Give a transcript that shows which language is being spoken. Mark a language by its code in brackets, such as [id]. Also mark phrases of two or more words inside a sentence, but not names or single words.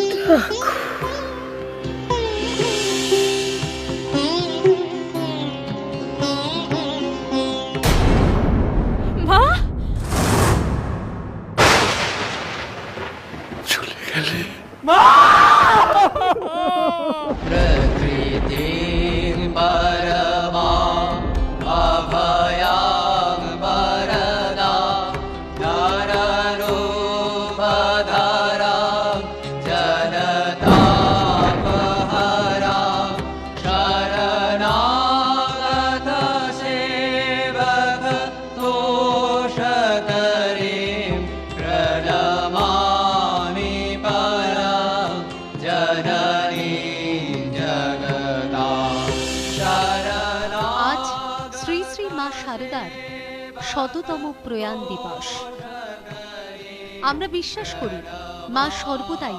[bn] মা, চলে গেলে। [sa] प्रकृतिं परमां अभयां वरदा नररूपधरां जनतापहरां शरणागतसेवक तोषकरीं प्रणमामि परां जननीं जगतां शरणा। [bn] আজ শ্রী শ্রী মা শারদার শততম প্রয়াণ দিবস। আমরা বিশ্বাস করি মা সর্বদাই